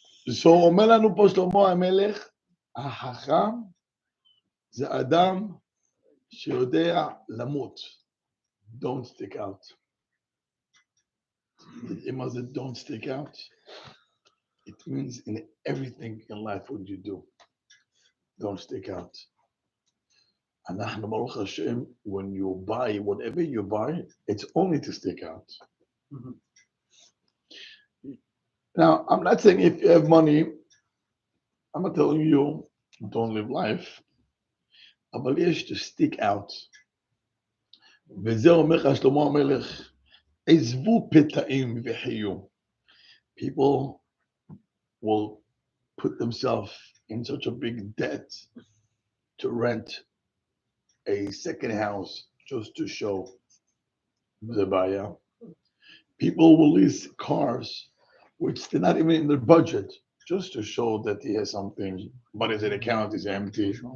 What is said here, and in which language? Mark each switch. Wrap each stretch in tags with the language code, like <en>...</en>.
<he>שאומר לנו פה שלמה המלך, החכם זה אדם שיודע למות.</he> <en>Don't stick out.</en> <he>מה זה</he> <en>don't stick out? It means in everything in life what you do. Don't stick out.</en> <he>אנחנו ברוך השם,</he> <en>when you buy, whatever you buy, it's only to stick out. Mm-hmm. Now, I'm not saying if you have money, I'm not telling you don't live life,</en> <he>אבל יש</he> <en>to stick out.</en> <he>וזה אומר לך שלמה המלך, עזבו פתאים וחיו.</he> <en>People will put themselves in such a big debt to rent a second house just to show the buyer. People will lease cars which they're not even in their budget just to show that he has something, but his account is empty.</en>